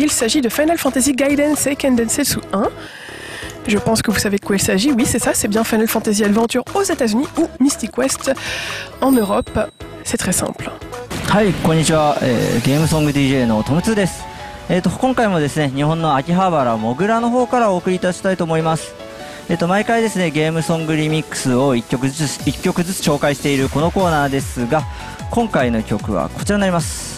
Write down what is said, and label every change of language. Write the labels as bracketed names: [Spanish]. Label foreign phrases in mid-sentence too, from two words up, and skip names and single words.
[French] Il s'agit de Final Fantasy Gaiden Seiken Densetsu 1. Je pense que vous savez de quoi il s'agit. Oui, c'est ça, c'est bien Final Fantasy Adventure aux États-Unis ou Mystic West en Europe. C'est très simple. [Japanese] Hi, konnichiwa, Game Song DJ のトムツーです。今回もですね、日本の秋葉原モグラの方からお送りいたしたいと思います。毎回ですね、ゲームソングリミックスを1曲ずつ紹介しているこのコーナーですが、 今回の曲はこちらになります。